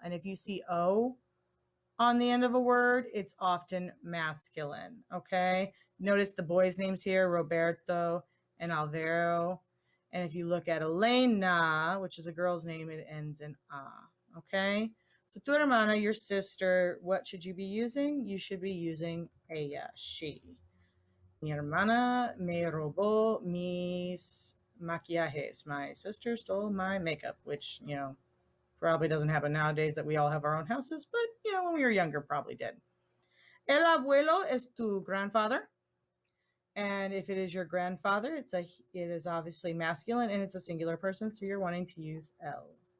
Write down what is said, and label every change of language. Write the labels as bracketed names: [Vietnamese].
[English] And if you see o on the end of a word, it's often masculine. Okay. Notice the boys' names here, Roberto and Alvaro. And if you look at Elena, which is a girl's name, it ends in a. Okay. So [Spanish] tu hermana, [English] your sister, what should you be using? You should be using ella, she. [Spanish] Mi hermana me robó mis maquillajes. [English] My sister stole my makeup, which, you know, probably doesn't happen nowadays that we all have our own houses, but, you know, when we were younger, probably did. [Spanish] El abuelo es tu [English] grandfather. And if it is your grandfather, it is obviously masculine and it's a singular person, so you're wanting to use el.